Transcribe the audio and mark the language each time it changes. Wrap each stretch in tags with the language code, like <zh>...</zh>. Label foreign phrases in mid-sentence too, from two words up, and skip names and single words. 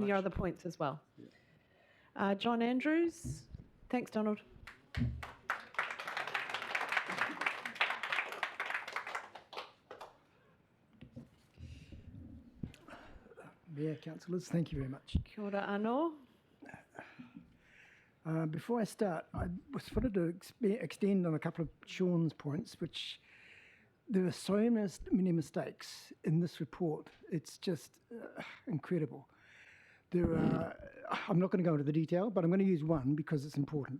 <en>and your much. other points as well. John Andrews. Thanks, Donald. Mayor, councillors, thank you very much.</en> <mi>Kia ora anō.</mi> <en>Before I start, I just wanted to extend on a couple of Sean's points, which there are so many mistakes in this report. It's just incredible. There are, I'm not going to go into the detail, but I'm going to use one because it's important.</en>